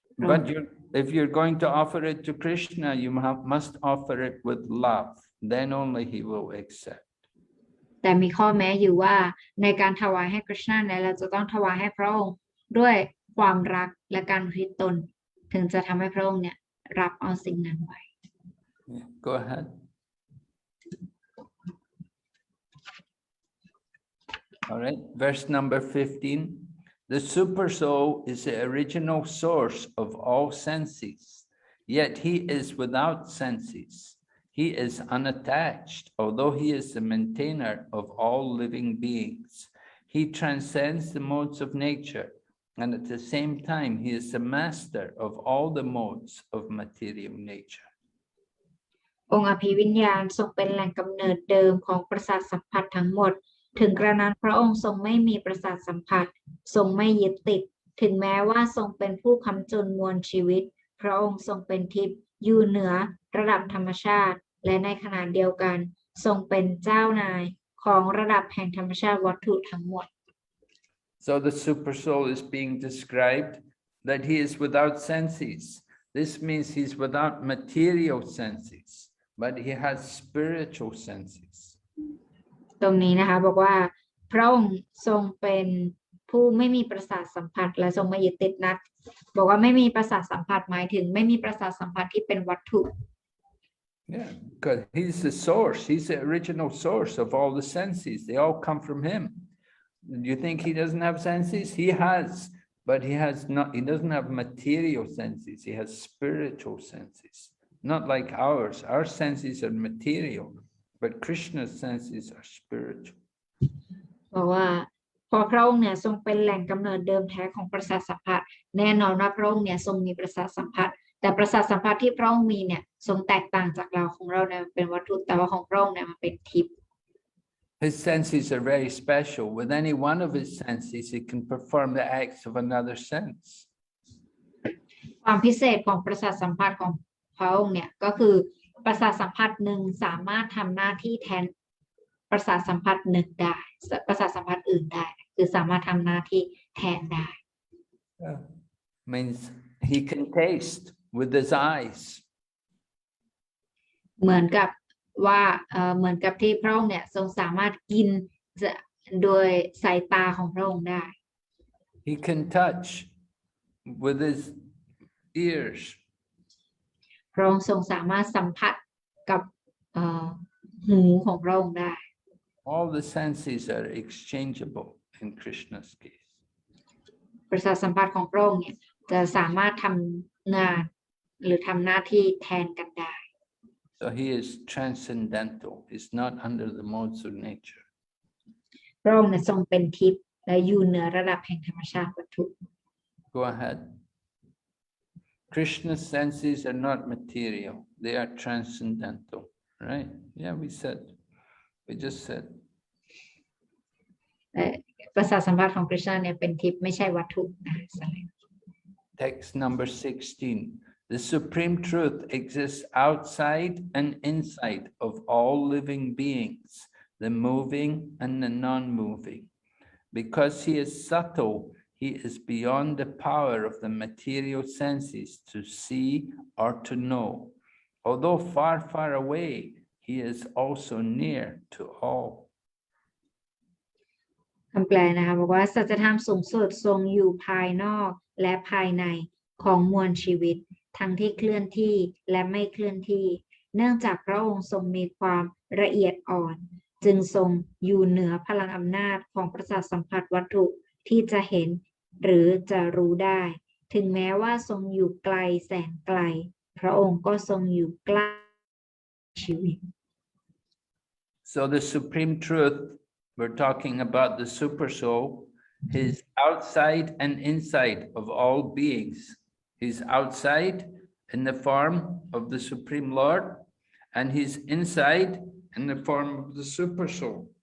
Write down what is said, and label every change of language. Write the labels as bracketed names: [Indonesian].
[English] But if you're going to offer it to Krishna, you must offer it with love. Then only he will accept. [Thai] แต่มีข้อแม้อยู่ว่าในการถวายให้คริชนาเนี่ยเราจะต้องถวายให้พระองค์ด้วยความรักและการอุทิศตนถึงจะทำให้พระองค์เนี่ยรับเอาสิ่งนั้นไว้ [English] Go ahead. All right, verse number 15. The super soul is the original source of all senses, yet he is without senses. He is unattached, although he is the maintainer of all living beings. He transcends the modes of nature, and at the same time, he is the master of all the modes of material nature. [Thai] องค์อภิวิญญาณทรงเป็นแหล่งกำเนิดเดิมของประสาทสัมผัสทั้งหมดถึงกระนั้นพระองค์ทรงไม่มีประสาทสัมผัสทรงไม่ยึดติดถึงแม้ว่าทรงเป็นผู้ค้ำจุนมวลชีวิตพระองค์ทรงเป็นทิพย์อยู่เหนือระดับธรรมชาติและในขณะเดียวกันทรงเป็นเจ้านายของระดับแห่งธรรมชาติวัตถุทั้งหมด [English] So the super soul is being described that he is without senses. This means he's without material senses, but he has spiritual senses. [Thai] ตรงนี้นะคะบอกว่าพระองค์ทรงเป็นผู้ไม่มีประสาทสัมผัสและทรงไม่ยึดติดนักบอกว่าไม่มีประสาทสัมผัสหมายถึงไม่มีประสาทสัมผัสที่เป็นวัตถุ [English] Yeah, because he's the source. He's the original source of all the senses. They all come from him. You think he doesn't have senses? He has, but he has not. He doesn't have material senses. He has spiritual senses, not like ours. Our senses are material, but Krishna's senses are spiritual. [Thai] เพราะว่าพอพระองค์เนี่ยทรงเป็นแหล่งกำเนิดเดิมแท้ของประสาทสัมผัสแน่นอนว่าพระองค์เนี่ยทรงมีประสาทสัมผัสแต่ประสาทสัมผัสที่พระองค์มีเนี่ยทรงแตกต่างจากเราของเราเนี่ยเป็นวัตถุแต่ว่าของพระองค์เนี่ยมันเป็นทิพย์ [English] His senses are very special. With any one of his senses, he can perform the acts of another sense. [Thai] ความพิเศษของประสาทสัมผัสของพระองค์เนี่ยก็คือประสาทสัมผัสหนึ่งสามารถทำหน้าที่แทนประสาทสัมผัสหนึ่งได้ประสาทสัมผัสอื่นได้คือสามารถทำหน้าที่แทนได้ [English] Means he can taste with his eyes. [Thai] เหมือนกับว่าเหมือนกับที่พระองค์เนี่ยทรงสามารถกินโดยสายตาของพระองค์ได้ [English] He can touch with his ears. [Thai] พระองค์ทรงสามารถสัมผัสกับหูของพระองค์ได้ [English] All the senses are exchangeable in Krishna's case. [Thai] ประสาทสัมผัสของพระองค์เนี่ยจะสามารถทำงานหรือทำหน้าที่แทนกันได้ [English] So he is transcendental. He's not under the modes of nature. [Thai] พระองค์เนี่ยทรงเป็นทิพย์และอยู่เหนือระดับแห่งธรรมชาติวัตถุ [English] Go ahead. Krishna's senses are not material. They are transcendental. Right? Yeah, we said. We just said. [Thai] ประสาทสัมผัสของคริสต์เนี่ยเป็นทิพย์ไม่ใช่วัตถุนะ [English] Text number 16. The supreme truth exists outside and inside of all living beings, the moving and the non-moving. Because he is subtle, he is beyond the power of the material senses to see or to know. Although far, far away, he is also near to all. [Thai] คำแปลนะคะบอกว่าสัจธรรมสูงสุดทรงอยู่ภายนอกและภายในของมวลชีวิตทั้งที่เคลื่อนที่และไม่เคลื่อนที่เนื่องจากพระองค์ทรงมีความละเอียดอ่อนจึงทรงอยู่เหนือพลังอำนาจของประสาทสัมผัสวัตถุที่จะเห็นหรือจะรู้ได้ถึงแม้ว่าทรงอยู่ไกลแสนไกลพระองค์ก็ทรงอยู่ใกล้ชีวิต [English] So the supreme truth, we're talking about the super soul, is outside and inside of all beings. He's outside in the form of the Supreme Lord, and he's inside in the form of the super soul.